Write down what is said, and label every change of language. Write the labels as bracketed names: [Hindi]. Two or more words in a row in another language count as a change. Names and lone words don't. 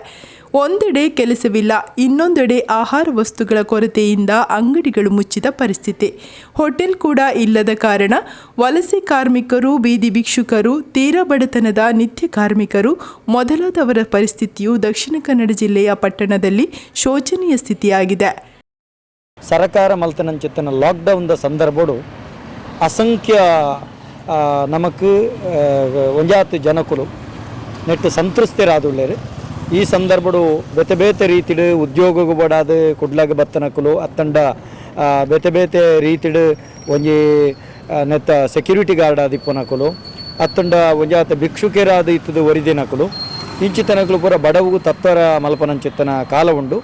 [Kannada] ಒಂದೆಡೆ ಕೆಲಸವಿಲ್ಲ, ಇನ್ನೊಂದೆಡೆ ಆಹಾರ ವಸ್ತುಗಳ ಕೊರತೆಯಿಂದ ಅಂಗಡಿಗಳು ಮುಚ್ಚಿದ ಪರಿಸ್ಥಿತಿ. ಹೋಟೆಲ್ ಕೂಡ ಇಲ್ಲದ ಕಾರಣ ವಲಸೆ ಕಾರ್ಮಿಕರು, ಬೀದಿ ಭಿಕ್ಷುಕರು, ತೀರಾ ಬಡತನದ ನಿತ್ಯ ಕಾರ್ಮಿಕರು ಮೊದಲಾದವರ ಪರಿಸ್ಥಿತಿಯು ದಕ್ಷಿಣ ಕನ್ನಡ ಜಿಲ್ಲೆಯ ಪಟ್ಟಣದಲ್ಲಿ ಶೋಚನೀಯ ಸ್ಥಿತಿಯಾಗಿದೆ. [Tulu] ಸರಕಾರ ಮಲ್ತನಂಚಿತ್ತನ ಲಾಕ್ಡೌನ್ದ ಸಂದರ್ಭಡು ಅಸಂಖ್ಯ ನಮಕ್ ಒಂಜಾತು ಜನಕುಲು ನೆಟ್ಟು ಸಂತೃಪ್ತಿರಾದುಳ್ಳೇರು. ಈ ಸಂದರ್ಭಡು ಬೇತೆ ಬೇತೆ ರೀತಿಡು ಉದ್ಯೋಗಗೂ ಬಡಾದು ಕುಡ್ಲಾಗ ಬತ್ತನಕುಲು ಅತ್ತಂಡ ಬೇತೆ ಬೇತೆ ರೀತಿಡು ಒಂಜಿ ನೆತ್ತ [English] security guard [Tulu] ಆದಿಪ್ಪನಕುಲು ಅತ್ತಂಡ ಒಂಜಾತ ಭಿಕ್ಷುಕೇರಾದ ಇತ್ತದು ಒರಿದಿನಕುಲು ಇಂಚಿತನಕುಲು ಪೂರ ಬಡವುಗೂ ತತ್ವರ ಮಲ್ಪನಂಚಿತ್ತನ ಕಾಲ ಉಂಡು.